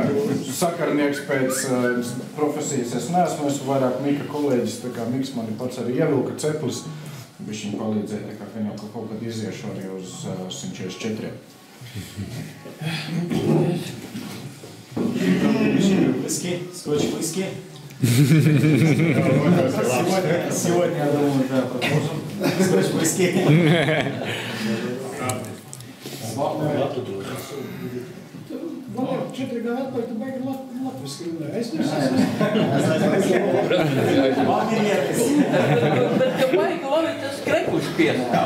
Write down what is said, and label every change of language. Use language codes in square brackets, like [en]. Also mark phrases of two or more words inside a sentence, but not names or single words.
[lv] Sakarnieks pēc profesijas es neesmu, esmu vairāk Mika kolēģis, tā kā Miks mani pats arī ievilka ceplis, bišķiņ palīdzēja, tā kā viņam kaut kad iziešu arī uz 144. [en] Whisky, Scotch whisky. [ru] Сегодня, я думаю, да, продолжим. [en] Scotch whisky. [lv] Vēl 4 gadu atpakaļ, tu baigi latviski runāji. Es neesmu. Bet ka baigi labi tas krekuši piestāv.